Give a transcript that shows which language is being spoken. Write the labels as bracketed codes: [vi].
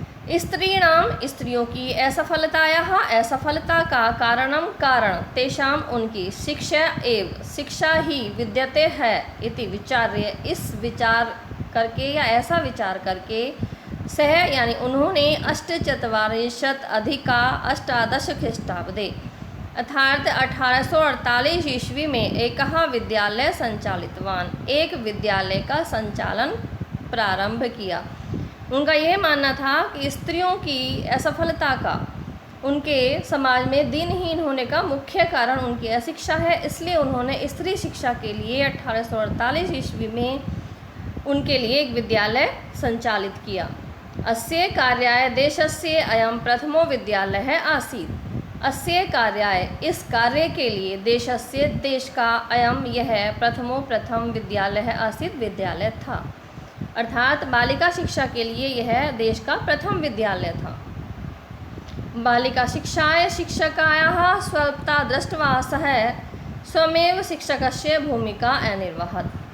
[hi] स्त्रीणाम स्त्रियों की असफलतायाः असफलता का कारणम कारण तेषाम उनकी शिक्षा एव शिक्षा ही विद्यते है इति विचार्य इस विचार करके या ऐसा विचार करके सह यानी उन्होंने अष्टचत्वारिंशत् अधिका अष्टादश ख्रीष्टाब्दे अर्थात 1848 ईस्वी में एक विद्यालय संचालितवान एक विद्यालय का संचालन प्रारंभ किया। उनका यह मानना था कि स्त्रियों की असफलता का उनके समाज में दिनहीन होने का मुख्य कारण उनकी अशिक्षा है, इसलिए उन्होंने स्त्री शिक्षा के लिए 1848 ईस्वी में उनके लिए एक विद्यालय संचालित किया। [sa] अस्य कार्याय देशस्य अयं प्रथमो विद्यालय आसीत्। [hi] अस्य कार्याय इस कार्य के लिए देशस्य देश का अयं यह प्रथम विद्यालय आसीत् विद्यालय था, अर्थात बालिका शिक्षा के लिए यह देश का प्रथम विद्यालय था। [sa] बालिका शिक्षाय शिक्षकायाः स्वल्पता दृष्ट्वा सः स्वयमेव शिक्षकस्य भूमिका अनिर्वहत्।